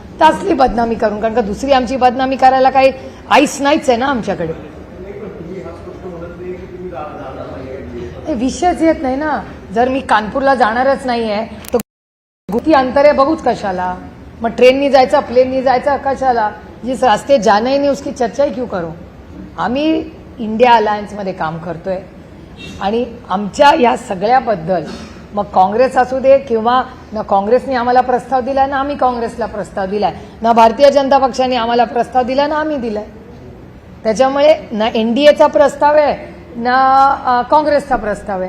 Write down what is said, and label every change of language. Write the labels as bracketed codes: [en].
[mr] तासली बदनामी करून. कारण का दुसरी आमची बदनामी करायला काही आईस नाहीच आहे ना आमच्याकडे. विषयच येत नाही ना. जर मी कानपूरला जाणारच नाही आहे तर किती अंतर आहे बघूच कशाला? मग ट्रेननी जायचं, प्लेननी जायचं कशाला? [hi] जिस रास्ते जाना ही नहीं उसकी चर्चा ही क्यों करो? [mr] आम्ही इंडिया अलायन्समध्ये काम करतोय आणि आमच्या या सगळ्याबद्दल मग काँग्रेस असू दे किंवा ना काँग्रेसने आम्हाला प्रस्ताव दिलाय ना आम्ही काँग्रेसला प्रस्ताव दिलाय, ना भारतीय जनता पक्षाने आम्हाला प्रस्ताव दिलाय ना आम्ही दिलाय. त्याच्यामुळे ना एनडीएचा प्रस्ताव आहे ना काँग्रेसचा प्रस्ताव आहे.